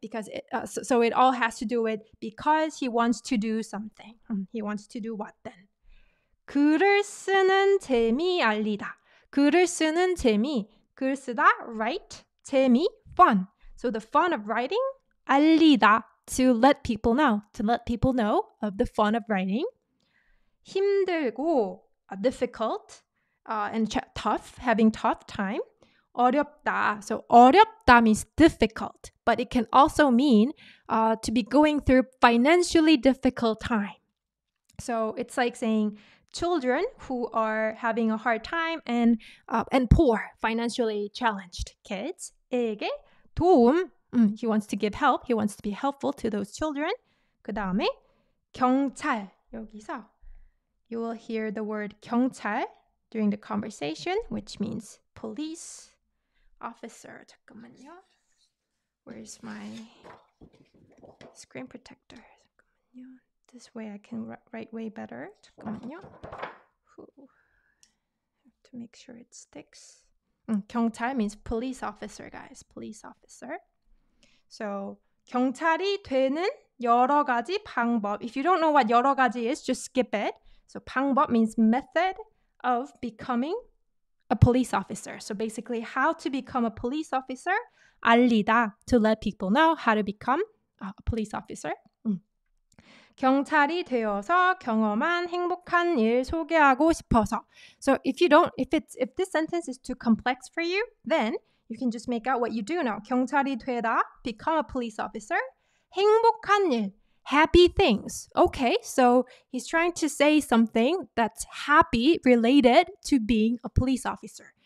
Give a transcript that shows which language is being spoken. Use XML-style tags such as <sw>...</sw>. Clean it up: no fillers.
<en>Because so it all has to do with because he wants to do something. He wants to do what then?</en> <ko>글을 쓰는 재미 알리다. 글을 쓰는 재미, 글 쓰다,</ko> <en>write,</en> <ko>재미,</ko> <en>fun. So the fun of writing,</en> <ko>알리다,</ko> <en>to let people know of the fun of writing.</en> <ko>힘들고,</ko> <en>difficult, and tough, having tough time.</en> <ko>어렵다.</ko> <en>So 어렵다 means difficult, but it can also mean to be going through financially difficult time. So it's like saying children who are having a hard time and poor, financially challenged kids.</en> <ko>에게 도움.</ko> <en>He wants to give help. He wants to be helpful to those children.</en> <ko>그 다음에 경찰. 여기서</ko> <en>you will hear the word 경찰 during the conversation, which means police officer.</en> <ko>잠깐만요.</ko> <en>Where's my screen protector?</en> <ko>잠깐만요.</ko> <en>This way I can write way better.</en> <ko>잠깐만요.</ko> <en>To make sure it sticks. 경찰 means police officer, guys. Police officer.</en> <ko>So 경찰이 되는 여러 가지 방법.</ko> <en>If you don't know what 여러 가지 is, just skip it. So 방법 means method of becoming a police officer. So basically how to become a police officer.</en> <ko>알리다,</ko> <en>to let people know how to become a police officer.</en> <ko>경찰이 되어서 경험한 행복한 일 소개하고 싶어서.</ko> <en>So if this sentence is too complex for you, then you can just make out what you do know.</en> <ko>경찰이 되다,</ko> <en>become a police officer.</en> <ko>행복한 일,</ko> <en>happy things. Okay, so he's trying to say something that's happy related to being a police officer.</en>